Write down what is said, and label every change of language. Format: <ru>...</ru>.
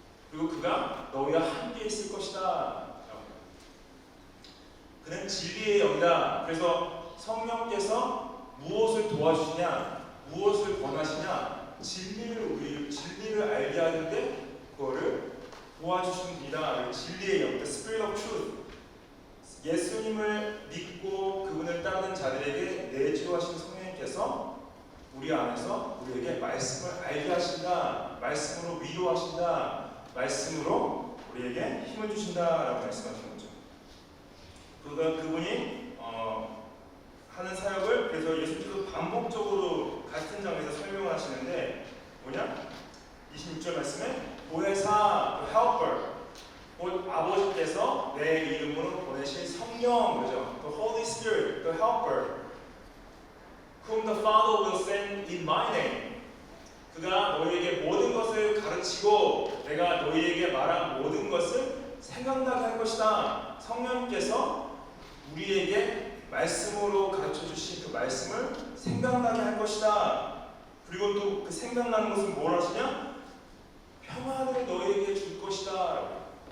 <ko>그리고 그가 너희와 함께 있을 것이다. 그는 진리의 영이다. 그래서 성령께서 무엇을 도와주시냐, 무엇을 권하시냐, 진리를 알게 하는데 그거를 도와주시는 분이다. 진리의 영,</ko> <en>the Spirit of Truth.</en> <ko>예수님을 믿고 그분을 따르는 자들에게 내주하신 성령님께서 우리 안에서 우리에게 말씀을 알게 하신다, 말씀으로 위로하신다, 말씀으로 우리에게 힘을 주신다라고 말씀하시는 거죠. 그분이 하는 사역을 그래서 예수님께서 반복적으로 같은 장면에서 설명을 하시는데 뭐냐? 26절 말씀에 보혜사, helper, 곧 아버지께서 내 이름으로 보내신 성령, 그죠?</ko> <en>The Holy Spirit, the helper, whom the Father will send in my name.</en> <ko>그가 너희에게 모든 것을 가르치고 내가 너희에게 말한 모든 것을 생각나게 할 것이다. 성령님께서 우리에게 말씀으로 가르쳐 주신 그 말씀을 생각나게 할 것이다. 그리고 또 그 생각나는 것은 뭘 하시냐? 평안을 너희에게 줄 것이다.</ko>